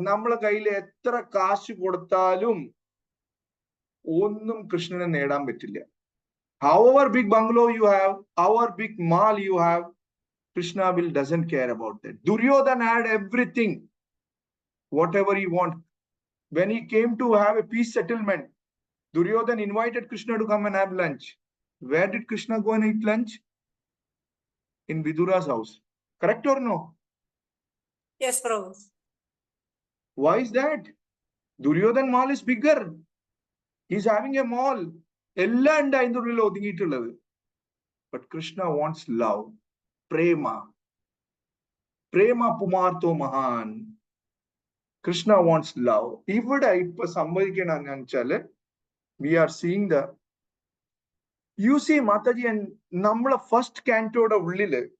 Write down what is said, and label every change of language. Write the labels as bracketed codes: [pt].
[ml] നമ്മളെ കയ്യിൽ എത്ര കാശ് കൊടുത്താലും ഒന്നും കൃഷ്ണനെ നേടാൻ പറ്റില്ല. [en] However big bungalow you have, however big mall you have, Krishna doesn't care about that. Duryodhana had everything, whatever he want. When he came to have a peace settlement, Duryodhana invited Krishna to come and have lunch. Where did Krishna go and eat lunch? In Vidura's house. Correct or no? Yes, Prabhu. Why is that? Duryodhana mall is bigger. He's having a mall. [ml] എല്ലാം ഉണ്ട് അതിൻ്റെ ഉള്ളിൽ ഒതുങ്ങിയിട്ടുള്ളത്. [en] But Krishna wants love. [sa] Prema pumarto mahan. [en] Krishna wants love. [ml] ഇവിടെ ഇപ്പൊ സംഭവിക്കണമെന്ന് വെച്ചാല് [en] we are seeing the, you see Mataji, and [ml] നമ്മളെ first കാന്റോയുടെ ഉള്ളില്